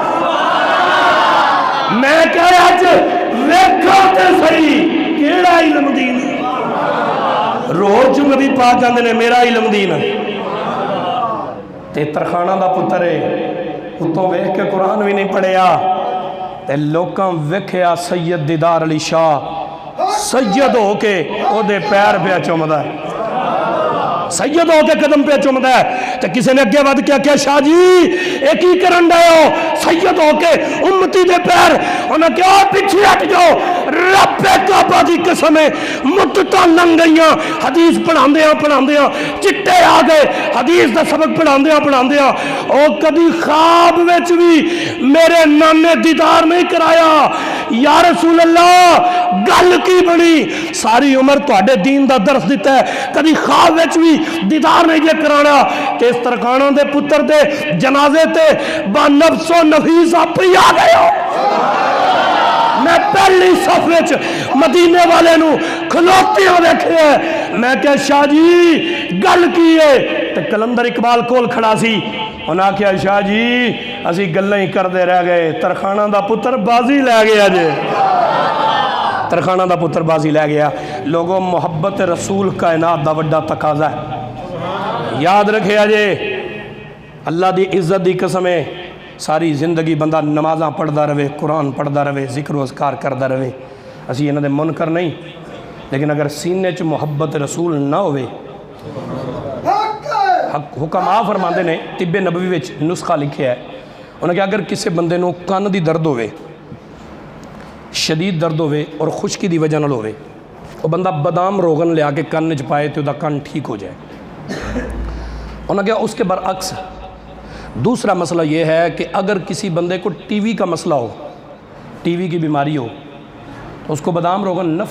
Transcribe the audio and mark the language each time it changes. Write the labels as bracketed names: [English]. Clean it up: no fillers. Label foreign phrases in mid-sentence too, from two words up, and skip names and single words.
[Punjabi] میں کیا اج ویکھو تے سہی کیڑا علم دین، روز نبی پاک کہتے نے میرا علم دین، تے ترکھانا دا پتر ہے، اتوں ویکھ کے قرآن بھی نہیں پڑھیا، تے لوکاں ویکھیا سید دیدار علی شاہ سید ہو کے اودے پیر پے چمدا ہے, سید ہو کے قدم پہ چومدا ہے تے کسی نے اگے ود کے کیا شاہ جی اے کی کرن دے ہو سید ہو کے امتی دے پیر انہاں کیا پیچھے ہٹ جاؤ رب کعبہ دی قسم ہے مدتاں لنگ گئیاں حدیث پڑھاندیاں چٹے آ گئے حدیث دا سبق پڑھاندیاں او کدی خواب وچ بھی میرے نانے دیدار نہیں کرایا یا رسول اللہ گل کی بنی ساری عمر تواڈے دین دا درس دیتا ہے کدی خواب وچ بھی دیدار نہیں جے کرانا کہ اس ترکانوں دے پتر دے جنازے تے با نفس و نفیس آپ ہی آ گئے ہو میں پہلی صف وچ مدینے والے نو کھلوتے ہو دیکھے ہیں میں کہ شاہ جی گل کی ہے تے کلندر اقبال کول کھڑا سی انہاں کیا شاہ جی اسی گلیں ہی کردے رہ گئے ترخانہ دا پتر بازی لے گیا جے ترخانہ دا پتر بازی لے گیا لوگوں محبت رسول کائنات دا وڈا تقاضا ہے یاد رکھے جے اللہ دی عزت دی قسم ہے ساری زندگی بندہ نمازاں پڑھدا رہے قرآن پڑھدا رہے ذکر و اذکار کردا رہے اسی انہاں دے منکر نہیں لیکن اگر سینے چ محبت رسول نہ ہوئے حکماء فرماندے نے طب نبوی وچ نسخہ لکھیا ہے انہاں کہ اگر کسی بندے نو کان دی درد ہوئے شدید درد ہوئے اور خشکی دی وجہ نال ہوئے وہ بندہ بادام روغن لیا کے کان وچ پائے تو دا کان ٹھیک ہو جائے انہاں کہ [Urdu] اس کے برعکس دوسرا مسئلہ یہ ہے کہ اگر کسی بندے کو ٹی وی کا مسئلہ ہو ٹی وی کی بیماری ہو تو اس کو بادام روغن نفع